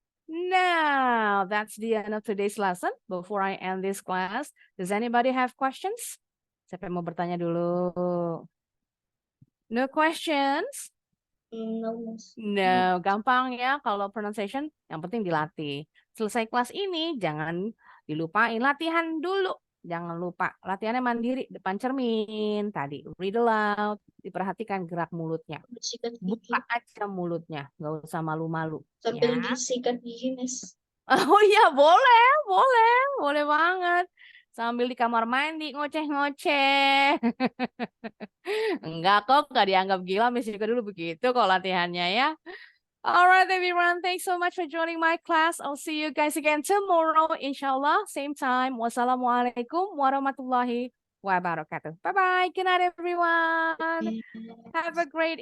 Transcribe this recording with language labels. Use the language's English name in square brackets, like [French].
[English] Now, that's the end of today's lesson. Before I end this class, does anybody have questions? [Indonesian] Siapa yang mau bertanya dulu? [English] No questions? No, Miss. [Indonesian] No, gampang ya kalau pronunciation, yang penting dilatih. Selesai kelas ini, jangan dilupain latihan dulu. Jangan lupa, latihannya mandiri, depan cermin. Tadi, read aloud, diperhatikan gerak mulutnya. Sikat gigi. Buka aja mulutnya, nggak usah malu-malu. Sambil disikat gigi, Miss. Oh iya, boleh banget. Sambil di kamar mandi, ngoceh-ngoceh. Enggak kok, nggak dianggap gila, Miss juga dulu begitu kok latihannya ya. [English] Alright everyone, thanks so much for joining my class. I'll see you guys again tomorrow, inshallah, same time. [Arabic] Wassalamualaikum warahmatullahi wabarakatuh. Bye-bye. [English] Good night everyone. Have a great